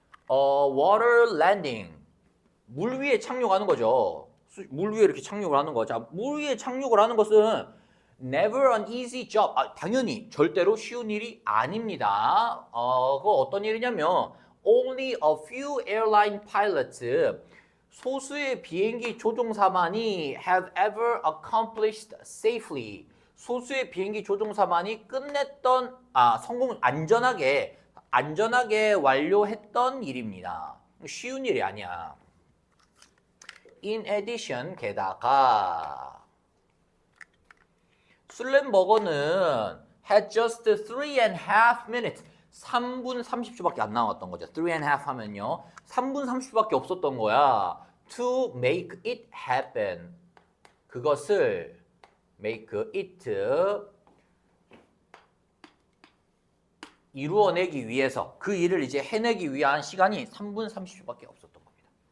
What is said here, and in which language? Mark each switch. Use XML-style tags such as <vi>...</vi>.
<en>water landing.</en> <ko>물 위에 착륙하는 거죠. 물 위에 이렇게 착륙을 하는 거. 자, 물 위에 착륙을 하는 것은</ko> <en>never an easy job.</en> <ko>당연히 절대로 쉬운 일이 아닙니다. 그거 어떤 일이냐면</ko> <en>only a few airline pilots.</en> <ko>소수의 비행기 조종사만이</ko> <en>have ever accomplished safely.</en> <ko>소수의 비행기 조종사만이 끝냈던 성공 안전하게 완료했던 일입니다. 쉬운 일이 아니야.</ko> <en>In addition,</en> <ko>게다가</ko> <en>술렌버거는 had just 3.5 minutes.</en> <ko>3분 30초밖에 안 나왔던 거죠. 3.5 하면요. 3분 30초밖에 없었던 거야.</ko> <en>To make it happen.</en> <ko>그것을</ko> <en>make it</en> <ko>이루어내기 위해서 그 일을 이제 해내기 위한 시간이 3분 30초밖에 없었던 겁니다.</ko>